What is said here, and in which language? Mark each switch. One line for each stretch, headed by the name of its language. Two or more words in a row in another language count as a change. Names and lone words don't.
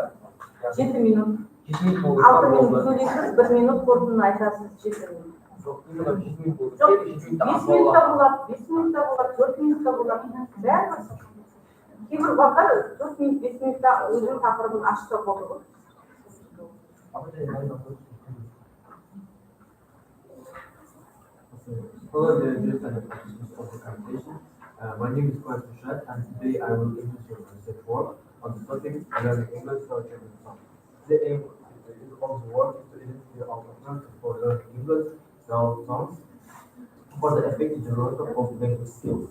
Kazakh: 7 минут. 7 минут болды. 6 минут сөйлейсіз, 1 минут қорытындыны айтасыз 7 минут. Жоқ, именно 7 минут болды. Жоқ, 5 минутта болады, 5 минутта болады, 4 минутта болады. Бәрі кейбір уақытта 4 минут, 5 минутта өзінің тақырыбын ашса болды ғой.
English: Hello there, just an application of the conversation. My name is Kwame Prashad, and today I will introduce you to research work on the topic learning English through German songs. The aim of the work is to identify alternatives for learning English through songs for the effective development of language skills.